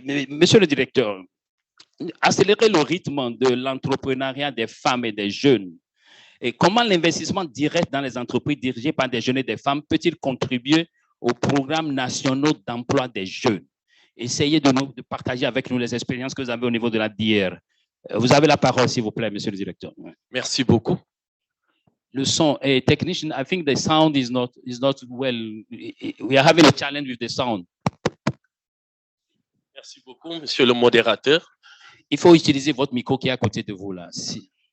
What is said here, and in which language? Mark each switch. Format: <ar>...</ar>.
<fr>Monsieur le directeur, accélérer le rythme de l'entrepreneuriat des femmes et des jeunes, et comment l'investissement direct dans les entreprises dirigées par des jeunes et des femmes peut-il contribuer aux programmes nationaux d'emploi des jeunes? Essayez de partager avec nous les expériences que vous avez au niveau de la DR. Vous avez la parole, s'il vous plaît, monsieur le directeur. Merci beaucoup. Le son est technician.</fr> <en>I think the sound is not well. We are having a challenge with the sound.</en> <fr>Merci beaucoup, monsieur le modérateur. Il faut utiliser votre micro qui est à côté de vous là. Si.</fr>